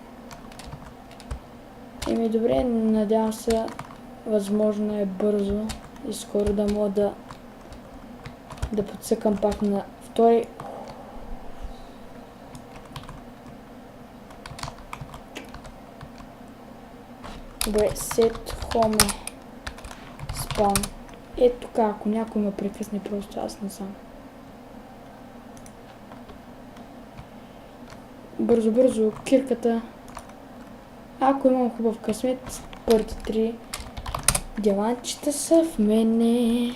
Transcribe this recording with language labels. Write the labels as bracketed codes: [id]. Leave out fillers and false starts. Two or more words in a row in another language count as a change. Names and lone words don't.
[bg] Еми добре, надявам се, възможно е бързо и скоро да мога да подсъкам пак на втори. Добре, [en] set home spawn. [bg] Ето тук, ако някой ме прекъсне, просто аз не съм. Бързо, кирката. Ако имам хубав късмет, първите 3 диамантчета са в мене.